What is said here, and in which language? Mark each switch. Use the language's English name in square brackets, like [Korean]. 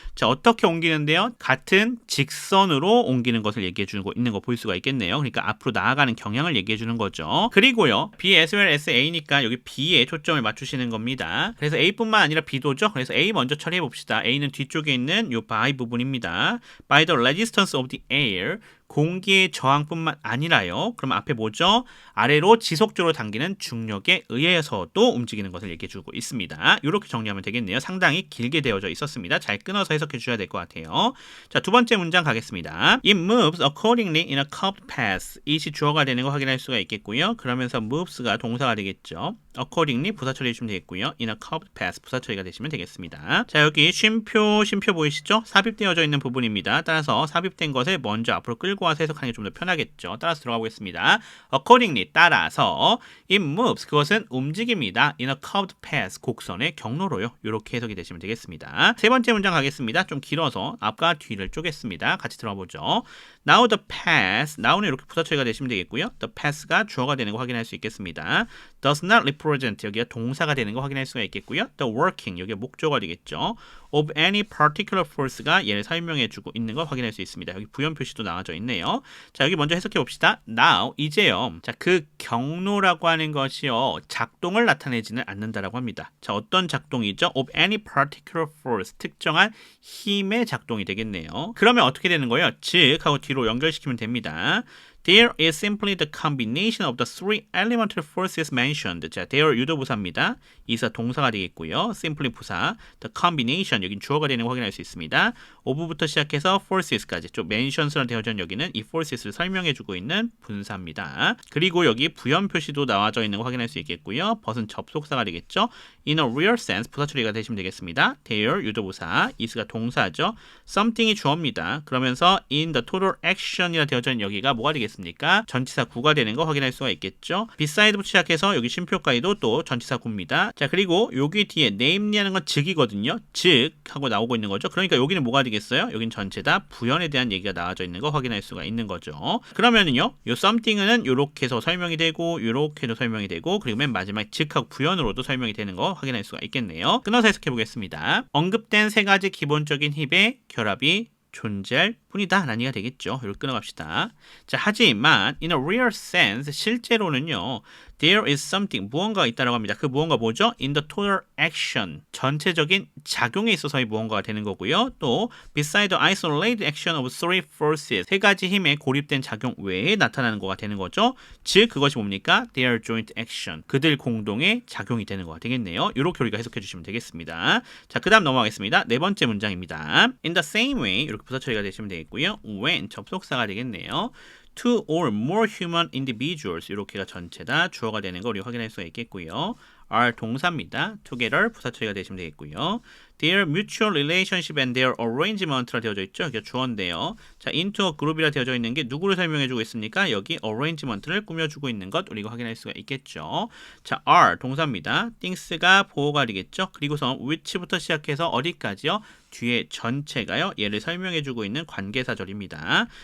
[Korean] 자, 어떻게 옮기는데요? 같은 직선으로 옮기는 것을 얘기해 주고 있는 거 볼 수가 있겠네요. 그러니까 앞으로 나아가는 경향을 얘기해 주는 거죠. 그리고요. B as well as A니까 여기 B에 초점을 맞추시는 겁니다. 그래서 A뿐만 아니라 B도죠. 그래서 A 먼저 처리해 봅시다. A는 뒤쪽에 있는 요 by 부분입니다. [English] by the resistance of the air [Korean] 공기의 저항뿐만 아니라요. 그럼 앞에 뭐죠? 아래로 지속적으로 당기는 중력에 의해서도 움직이는 것을 얘기해주고 있습니다. 이렇게 정리하면 되겠네요. 상당히 길게 되어져 있었습니다. 잘 끊어서 해석해 주셔야 될 것 같아요. 자, 두 번째 문장 가겠습니다. [English] It moves accordingly in a curved path. [Korean] it이 주어가 되는 거 확인할 수가 있겠고요. 그러면서 moves가 동사가 되겠죠. accordingly 부사 처리해 주시면 되겠고요. [English] in a curved path [Korean] 부사 처리가 되시면 되겠습니다. 자, 여기 쉼표 보이시죠? 삽입되어져 있는 부분입니다. 따라서 삽입된 것을 먼저 앞으로 끌고 와서 해석하는 게 좀 더 편하겠죠. 따라서 들어가 보겠습니다. accordingly 따라서 [English] it moves [Korean] 그것은 움직입니다. [English] in a curved path [Korean] 곡선의 경로로요. 이렇게 해석이 되시면 되겠습니다. 세 번째 문장 가겠습니다. 좀 길어서 앞과 뒤를 쪼갰습니다. 같이 들어가 보죠. [English] Now the path [Korean] now는 이렇게 부사 처리가 되시면 되겠고요. The path가 주어가 되는 거 확인할 수 있겠습니다. [English] does not represent [Korean] 여기가 동사가 되는 거 확인할 수가 있겠고요. The working 여기가 목조가 되겠죠. [English] of any particular force [Korean] 가 얘를 설명해주고 있는 걸 확인할 수 있습니다. 여기 부연 표시도 나와져 있네요. 자, 여기 먼저 해석해 봅시다. Now 이제요. 자, 그 경로라고 하는 것이요 작동을 나타내지는 않는다라고 합니다. 자, 어떤 작동이죠? [English] of any particular force [Korean] 특정한 힘의 작동이 되겠네요. 그러면 어떻게 되는 거예요? 즉 하고 뒤로 연결시키면 됩니다. [English] There is simply the combination of the three elementary forces mentioned. [Korean] 자, there 유도부사입니다. is 동사가 되겠고요. simply 부사, the combination 여긴 주어가 되는 거 확인할 수 있습니다. of부터 시작해서 forces까지 좀 mentions로 되어진 여기는 이 forces를 설명해주고 있는 분사입니다. 그리고 여기 부연 표시도 나와져 있는 거 확인할 수 있겠고요. 벗은 접속사가 되겠죠. [English] In a real sense [Korean] 부사 처리가 되시면 되겠습니다. there 유도부사, is가 동사죠. something이 주어입니다. 그러면서 [English] in the total action [Korean] 이라 되어져 있는 여기가 뭐가 되겠습니까? 전치사 구가 되는 거 확인할 수가 있겠죠. beside부터 시작해서 여기 쉼표까지도 또 전치사 구입니다. 자, 그리고 여기 뒤에 namely하는 건 즉이거든요. 즉 하고 나오고 있는 거죠. 그러니까 여기는 뭐가 되겠어요? 여긴 전체 다 부연에 대한 얘기가 나와져 있는 거 확인할 수가 있는 거죠. 그러면은요, 요 something은 요렇게 해서 설명이 되고 요렇게도 설명이 되고 그리고 맨 마지막 즉하고 부연으로도 설명이 되는 거 확인할 수가 있겠네요. 끊어서 해석해 보겠습니다. 언급된 세 가지 기본적인 힙의 결합이 존재할 뿐이다 라는 얘기가 되겠죠. 이렇게 끊어갑시다. 자, 하지만 [English] in a real sense [Korean] 실제로는요, [English] there is something [Korean] 무언가가 있다라고 합니다. 그 무언가 뭐죠? [English] in the total action [Korean] 전체적인 작용에 있어서의 무언가가 되는 거고요. 또 [English] beside the isolated action of three forces [Korean] 세 가지 힘의 고립된 작용 외에 나타나는 거가 되는 거죠. 즉 그것이 뭡니까? [English] their joint action [Korean] 그들 공동의 작용이 되는 거가 되겠네요. 이렇게 우리가 해석해 주시면 되겠습니다. 자, 그 다음 넘어가겠습니다. 네 번째 문장입니다. [English] in the same way [Korean] 이렇게 부사 처리가 되시면 되겠고요. when 접속사가 되겠네요. [English] two or more human individuals [Korean] 이렇게가 전체 다 주어가 되는 거 우리 확인할 수가 있겠고요. are 동사입니다. together 부사 처리가 되시면 되겠고요. [English] their mutual relationship and their arrangement [Korean] 라 되어져 있죠. 이게 주어인데요. 자, [English] into a group [Korean] 이라 되어져 있는 게 누구를 설명해주고 있습니까? 여기 arrangement를 꾸며주고 있는 것 우리가 확인할 수가 있겠죠. 자, are 동사입니다. things가 보호가 되겠죠. 그리고서 which부터 시작해서 어디까지요? 뒤에 전체가요. 얘를 설명해주고 있는 관계사절입니다.